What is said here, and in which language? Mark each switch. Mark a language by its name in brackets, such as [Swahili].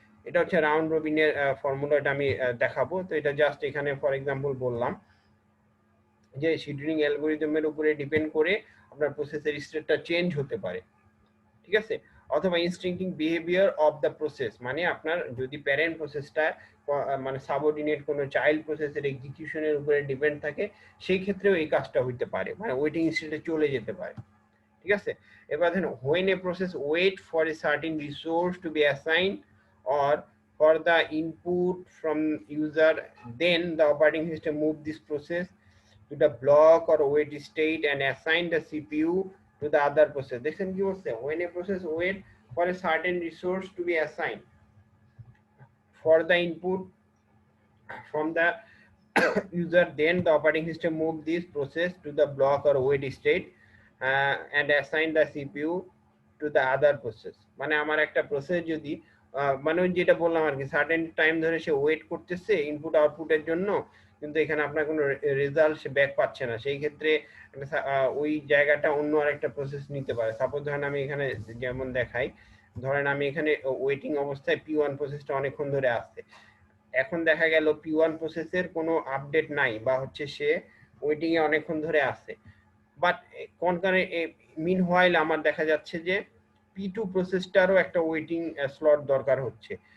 [Bangla] এটা হচ্ছে round রবিনের formula, এটা আমি দেখাবো। তো এটা জাস্ট এখানে ফর এক্সাম্পল বললাম যে শিডিউলিং অ্যালগরিদমের উপরে ডিপেন্ড করে আপনার প্রসেসের স্টেটটা চেঞ্জ হতে পারে, ঠিক আছে। অথবা [English] instinctive behaviour of the process, [Bangla] মানে আপনার যদি প্যারেন্ট প্রসেসটা মানে সাবঅর্ডিনেট কোনো চাইল্ড প্রসেসের এক্সিকিউশনের উপরে ডিপেন্ড থাকে, সেই ক্ষেত্রেও এই কাজটা হইতে পারে, মানে ওয়েটিং স্টেটে চলে যেতে পারে, ঠিক আছে। এবার দেখেন [English] when a process wait for a certain resource to be assigned or for the input from user, then the operating system move this process to the block or wait state and assign the CPU to the other process. [Bangla] দেখেন কি বলছে, [English] when a process wait for a certain resource to be assigned for the input from the user, then the operating system move this process to the block or wait state and assign the CPU to the other process. [Bangla] মানে আমার একটা process যদি মানে যেটা বললাম আর কি, certain time ধরে সে wait করতেছে ইনপুট আউটপুটের জন্য, কিন্তু এখানে আপনার কোনো রেজাল্ট সে ব্যাক পাচ্ছে না, সেই ক্ষেত্রে ওই জায়গাটা অন্য আরেকটা প্রসেস নিতে পারে। সাপোজ ধরেন আমি এখানে যেমন দেখাই, ধরেন আমি এখানে ওয়েটিং অবস্থায় P1 প্রসেসটা অনেকক্ষণ ধরে আসছে, এখন দেখা গেল P1 প্রসেসের কোনো আপডেট নাই বা হচ্ছে সে ওয়েটিং এ অনেকক্ষণ ধরে আছে, বাট কোনখানে মিন হোয়াইল আমার দেখা যাচ্ছে যে P2 প্রসেসটারও একটা ওয়েটিং স্লট দরকার হচ্ছে।